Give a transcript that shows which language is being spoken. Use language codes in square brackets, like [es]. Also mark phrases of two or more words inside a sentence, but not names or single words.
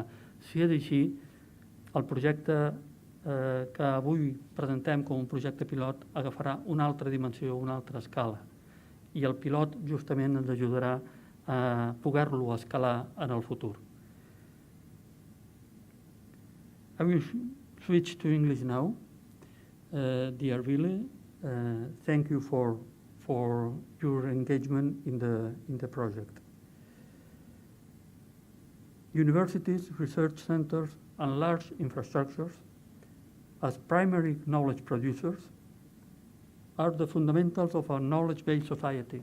[ca] Si és així, el projecte que avui presentem com un projecte pilot agafarà una altra dimensió, una altra escala, i el pilot justament ens ajudarà a poder-lo escalar en el futur. [en] I will switch to English now. Dear Ville, thank you for your engagement in the project. Universities, research centers, and large infrastructures, as primary knowledge producers, are the fundamentals of our knowledge-based society.